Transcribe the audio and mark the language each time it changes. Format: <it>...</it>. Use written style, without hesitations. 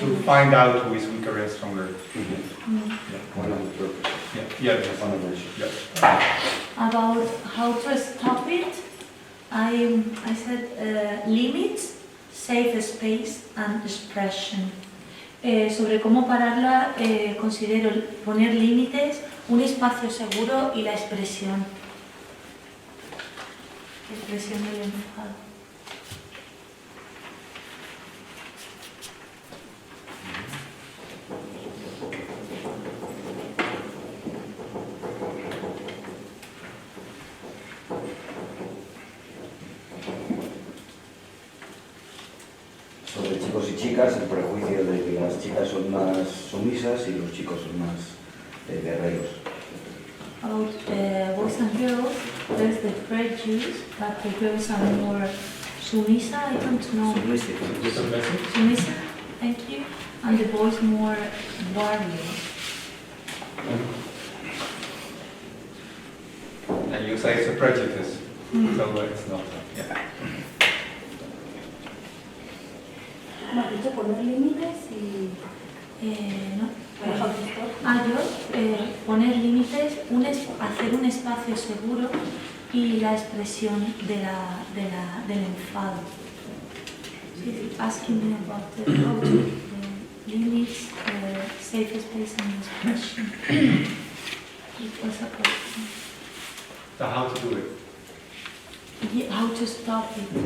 <en>to find out who is weaker and stronger. One of the purposes. Yeah, yes. One of which. Yeah. About how to stop it, I said limits, safe space and expression.</en> <es>Sobre cómo pararla, considero poner límites, un espacio seguro y la expresión. Expresión del enfado. Sobre chicos y chicas, el prejuicio de que las chicas son más sumisas y los chicos son más guerreros.</es> <en>About boys and girls, there's the prejudice that the girls are more sumisa, I don't know. Sumisa, thank you. And the boys more warrior. And you say it's a prejudice, so it's not. Yeah.</en> <es>Me has dicho poner límites y</es> <en>No. how to stop.</en> <es>Yo, poner límites, hacer un espacio seguro y la expresión del enfado.</es> <en>She's asking me about the limits, safe space and expression. It was a question. So how to do it? Yeah, how to stop it.</en>